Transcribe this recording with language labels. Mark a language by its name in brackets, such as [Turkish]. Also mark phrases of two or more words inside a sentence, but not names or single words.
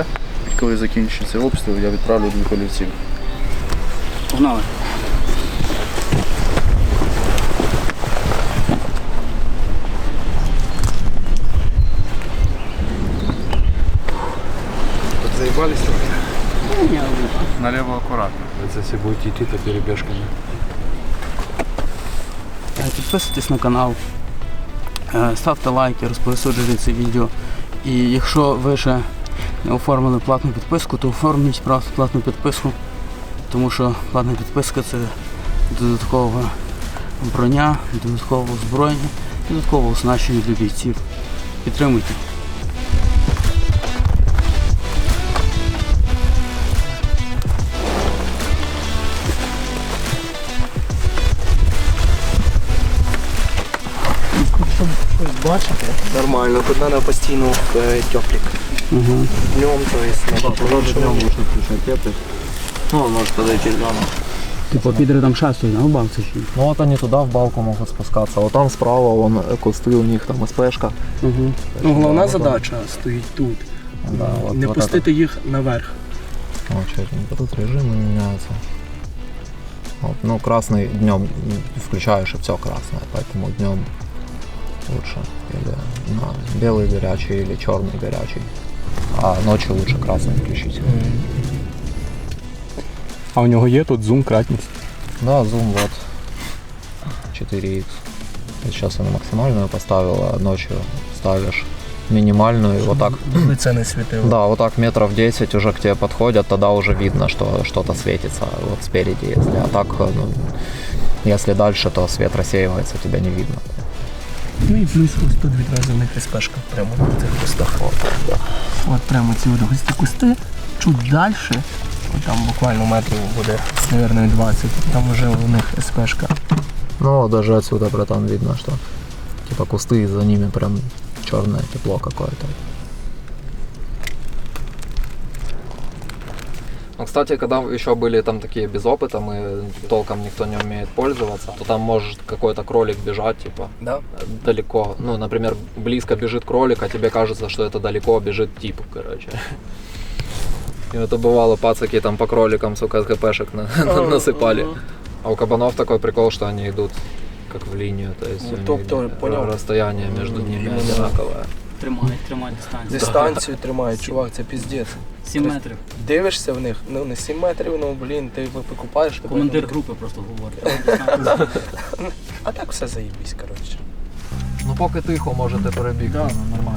[Ukrainian] І коли закінчиться обстріл, я відправлю 2 олівців. Погнали. Тут заебались трохи? Ні, [Russian] Налево аккуратно. Вы если будете идти, то перебежками. [Ukrainian] підписуйтесь на канал, ставте лайки, розповсюджуйте це відео. І якщо ви ще не оформили платну підписку, то оформіть платну підписку, тому що платна підписка це додаткова броня, додаткове озброєння, додаткове оснащення для бійців. Підтримуйте. Бачите? Нормально, тут треба постійно теплик. [Russian] Днем, то есть, Днем можно включать теплый. Ну, он может подойти дома. [Ukrainian] Типу підери там шастують на губах, це ще. [Russian] Ну вот они туда в балку могут спускаться. Вот там справа вон кусты, у них там СПшка. [Ukrainian] Ну, головна задача стоїть тут. [Russian] Да, вот, Не вот [Ukrainian] пустити їх наверх. [Russian] это. Вот, четенько. Тут режимы меняются. Вот, ну, красный днем включаешь, и все красное, поэтому днем лучше. Или белый горячий, или черный горячий. А ночью лучше красный включить. [Ukrainian] А у нього є тут зум, кратність? [Russian] Да, зум вот 4х. Сейчас я на максимальную поставил, а ночью ставишь минимальную, и вот так. [Ukrainian] Лице не світило. [Russian] Да, вот так метров 10 уже к тебе подходят, тогда уже видно, что что-то светится вот спереди, если. А так, ну, если дальше, то свет рассеивается, тебя не видно. [Ukrainian] Ну і плюс ось тут відразу в них СПшка прямо на цих кустах. От прямо ці от густі кусти, чуть далі, от там буквально метрів буде, мабуть, 20, там вже у них СПшка. Ну, [Russian] даже отсюда, братан, видно, что типа кусты, и за ними прям черное тепло какое-то. Ну, кстати, когда еще были там такие без опыта, мы толком никто не умеет пользоваться, то там может какой-то кролик бежать, типа, Да? далеко. Ну, например, близко бежит кролик, а тебе кажется, что это далеко бежит тип, короче. И это бывало, пацаки там по кроликам, сука, ГПшек насыпали. А у кабанов такой прикол, что они идут как в линию, то есть у них расстояние между ними одинаковое. [Ukrainian] Тримай дистанцію. Дистанцію тримають, чувак, це піздець. 7 метрів. Дивишся в них, ну не 7 метрів, ну блін, ти викупаєш. Командир групи просто говорить. А так все заїбісь, коротше. Ну поки тихо можете перебігти, нормально.